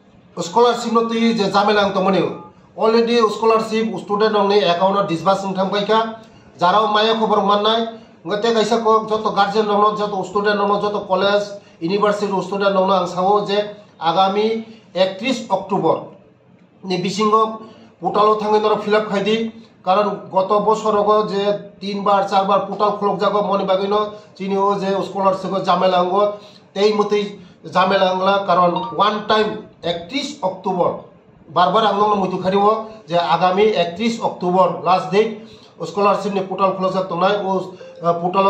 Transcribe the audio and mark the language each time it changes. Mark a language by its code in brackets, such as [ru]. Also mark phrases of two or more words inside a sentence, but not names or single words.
[trp] स्कॉलरशिप नो ती जे जामेला अंग तमने ऑलरेडी स्कॉलरशिप स्टूडेंट नंगने अकाउंट डिसबार्स थांबायखा जाराव माया खबर माननाय गते कैसा को जत गार्जियन नंगनो जत स्टूडेंट नंगनो जत [en] college university student [trp] नंगनो आं सावो जे आगामी 31 अक्टूबर नि बिसिंगो पोर्टालो थांगेनर फिलअप खायदि कारण गत बछरगो जे 3 बार 4 बार पोर्टाल खुलक जागो मनि बागैनो चिनिओ जे स्कॉलरशिप जामेलांगो तेई मते जामेलांगला कारण [en] one time [trp] 31 अक्टूबर बार बार आंनो मुतु खारिवो जे आगामी 31 अक्टूबर [en] last date [trp] स्कॉलरशिप नि पोर्टाल खुलक जाक तनाय ओ पोर्टालो